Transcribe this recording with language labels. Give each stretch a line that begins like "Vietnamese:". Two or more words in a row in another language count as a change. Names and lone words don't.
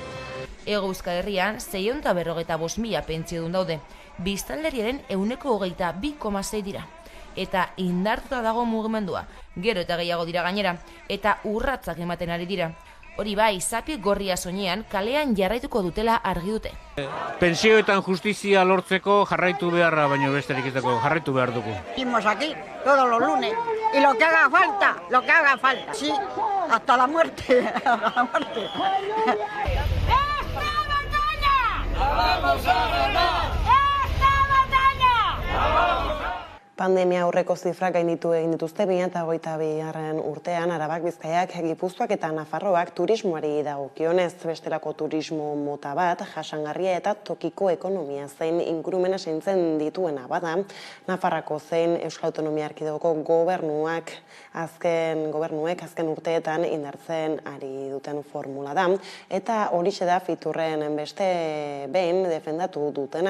Basque: Hego Euskal Herrian 645.000 pentsiodun daude, biztanleriaren ehuneko 22,6 dira. Eta indartuta dago mugimendua, gero eta gehiago dira gainera, eta urratzak ematen ari dira. Hori bai, zapi gorria soinean kalean jarraituko dutela argi dute. Pentsioetan justizia lortzeko jarraitu beharra, baino besterik ez dago, jarraitu behar dugu.
Spanish: Estamos aquí todos los lunes y lo que haga falta, sí, hasta la muerte, hasta la muerte. ¡Esta batalla! ¡Vamos a ganar! ¡Esta batalla! ¡Vamos!
Basque: Pandemia aurreko zifrak gainditu egin dituzte 2022. Urtean Arabak, Bizkaiak, Gipuzkoak eta Nafarroak turismoari dagokionez, bestelako turismo mota bat, jasangarria eta tokiko ekonomia zein ingurumena zaintzen dituena bada, Nafarrako zein Euskal Autonomia Erkidegoko gobernuek azken urteetan indartzen ari duten formula da, eta horixe da Fiturren beste behin defendatu dutena.